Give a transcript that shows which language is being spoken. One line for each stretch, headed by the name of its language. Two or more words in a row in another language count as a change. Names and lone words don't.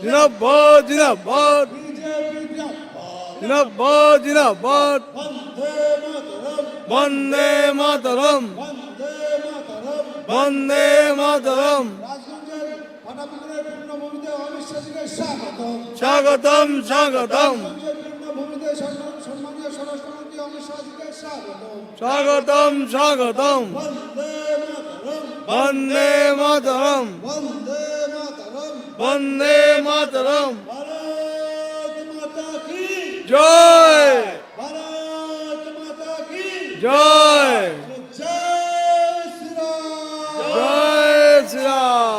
Bangla: জিন্দাবাদ, জিন্দাবাদ, বিজেপি জিন্দাবাদ জিন্দাবাদ, জিন্দাবাদ। বন্দে মাতরম বন্দে মাতরম, বন্দে মাতরম বন্দে মাতরম। রাজগঞ্জের ফাটাপুকুরের পূর্ণভূমিতে অমিত শাহকে স্বাগতম স্বাগতম, স্বাগতম, রাজগঞ্জের পূর্ণভূমিতে সম্মানীয় স্বরাষ্ট্রমন্ত্রী অমিত শাহকে স্বাগতম স্বাগতম, স্বাগতম। বন্দে মাতরম বন্দে মাতরম, বন্দে মাতরম বন্দে মাতরম।
Hindi: भारत माता की জয়, भारत माता की জয়,
Bangla: জয় শ্রীরাম জয় শ্রীরাম,